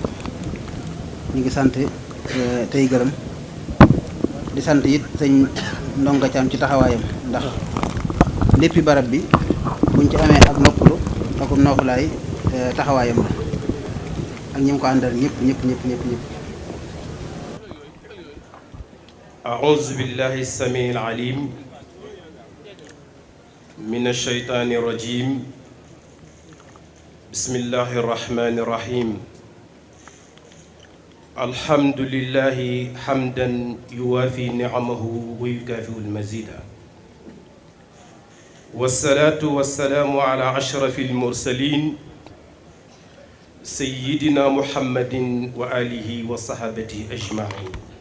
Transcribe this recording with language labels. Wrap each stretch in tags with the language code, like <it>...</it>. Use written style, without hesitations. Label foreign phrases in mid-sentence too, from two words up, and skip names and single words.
<wo>ñu ngi sant tey gërëm di sant it sëñ Ndonga Caam ci taxawaayam, ndax léppi barab bi buñ ci amee ak noppalu ak noofulaay taxawaayam la ak ñi mu ko àndal ñëpp.</wo> <ar>أعوذ بالله السميع العليم من الشيطان الرجيم بسم الله الرحمن الرحيم الحمد لله حمدا يوافي نعمه ويكافئ المزيد والصلاة والسلام على أشرف المرسلين سيدنا محمد وآله وصحبه أجمعين.</ar>